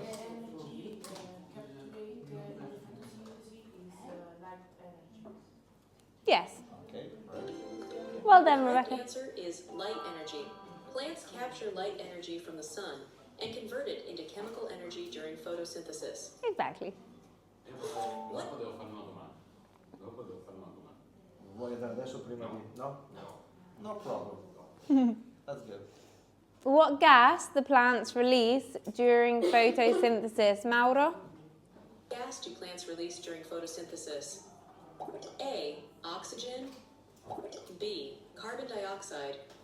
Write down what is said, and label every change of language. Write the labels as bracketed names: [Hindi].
[English] Energy captured in photosynthesis is light energy. Yes. Okay, right. Well done, The correct Rebecca. answer is light energy. Plants capture light energy from the sun and convert it into chemical energy during photosynthesis. Exactly. What? [Italian] Dopo devo fare una domanda. Dopo devo fare una domanda. Vuoi andare adesso prima di... [English] No? No problem. That's good. What gas the plants release during photosynthesis? Mauro? Gas do plants release during photosynthesis? A, oxygen. B, carbon dioxide.